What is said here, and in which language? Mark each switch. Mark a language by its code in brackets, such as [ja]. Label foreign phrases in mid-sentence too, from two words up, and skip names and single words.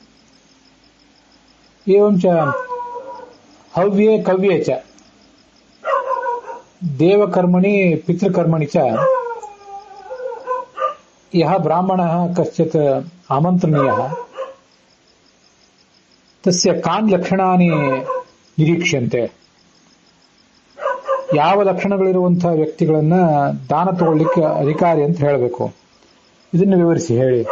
[sa] एवञ्च हव्ये कव्ये च देवकर्मणि पितृकर्मणि च यः ब्राह्मणः कश्चित् आमन्त्रणीयः तस्य कानि लक्षणानि निरीक्ष्यन्ते. [kn] ಯಾವ ಲಕ್ಷಣಗಳಿರುವಂತಹ ವ್ಯಕ್ತಿಗಳನ್ನ ದಾನ ತಗೊಳ್ಳಿಕ್ಕೆ ಅಧಿಕಾರಿ ಅಂತ ಹೇಳಬೇಕು, ಇದನ್ನು ವಿವರಿಸಿ ಹೇಳಿ.